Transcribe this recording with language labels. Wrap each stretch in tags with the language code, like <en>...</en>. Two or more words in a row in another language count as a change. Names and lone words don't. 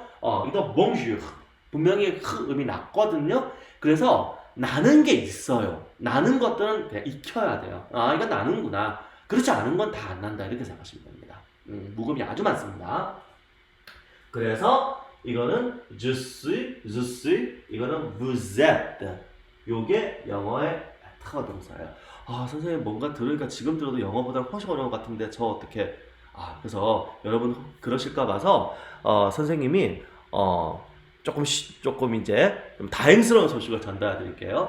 <ko>이거 bonjour 분명히 음이 났거든요. 그래서 나는 게 있어요. 나는 것들은 그냥 익혀야 돼요. 이건 나는구나. 그렇지 않은 건 다 안 난다 이렇게 생각하시면 됩니다. 묵음이 아주 많습니다. 그래서 이거는</ko> <fr>je suis,</fr> <ko>이거는</ko> <fr>vous êtes.</fr> <ko>요게 영어의 être 동사예요. 선생님 뭔가 들으니까 지금 들어도 영어보다 훨씬 어려운 것 같은데 저 어떻게 그래서 여러분 그러실까 봐서 선생님이 조금 이제 좀 다행스러운 소식을 전달해 드릴게요.</ko>